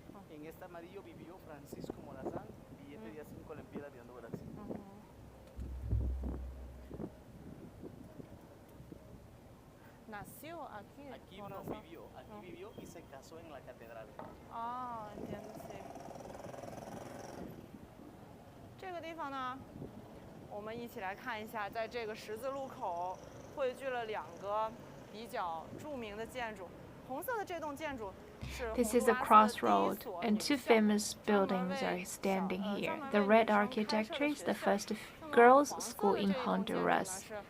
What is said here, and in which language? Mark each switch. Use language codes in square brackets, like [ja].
[es] En este amarillo vivió Francisco Morazán, billete de 5 lempiras de Honduras. Nació aquí. Aquí no vivió, aquí vivió y se casó en la catedral. Entiendo, sí. [zh] 这个地方呢，我们一起来看一下，在这个十字路口汇聚了两个比较著名的建筑。红色的这栋建筑是 [en] This is a crossroad, and two famous buildings are standing here. The red architecture is the first girls' school in Honduras.